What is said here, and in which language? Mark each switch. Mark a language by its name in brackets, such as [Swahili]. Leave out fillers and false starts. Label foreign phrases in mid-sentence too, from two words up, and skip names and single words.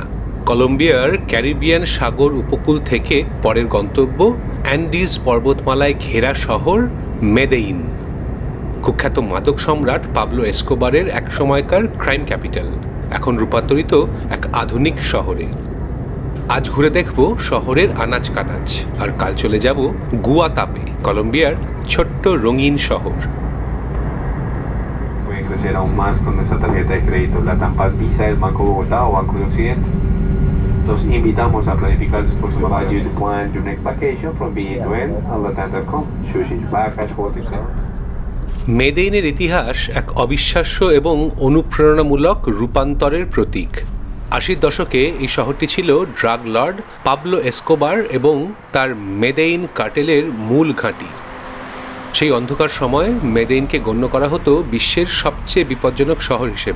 [Bangla] কলম্বিয়ার ক্যারিবিয়ান সাগর উপকূল থেকে পরের গন্তব্য অ্যান্ডিজ পর্বতমালায় ঘেরা শহর মেদেইন, কুখ্যাত মাদক সম্রাট পাবলো এসকোবারের এক সময়কার [English] crime capital, [Bangla] এখন রূপান্তরিত এক আধুনিক শহরে। আজ ঘুরে দেখব শহরের আনাচ কানাচ, আর কাল চলে যাব গুয়াতাপে, কলম্বিয়ার ছোট্ট রঙিন শহর। [Spanish] Aún más con nuestra tarjeta de crédito, la TAMPA Visa del Banco Bogotá o Banco de Occidente. Los invitamos a planificar sus próximos vacaciones. [English] You to plan your next vacation from beginning to end on latam.com. Choosing backpacks, hotels. [Bangla] মেদেইনের ইতিহাস এক অবিশ্বাস্য এবং অনুপ্রেরণামূলক রূপান্তরের প্রতীক। 80-র দশকে এই শহরটি ছিল [English] drug lord [Bangla] পাবলো এসকোবার এবং তার মেদেইন কার্টেলের মূল ঘাঁটি। সেই অন্ধকার সময় মেদেইনকে গণ্য করা হতো বিশ্বের সবচেয়ে বিপজ্জনক শহর হিসেবে।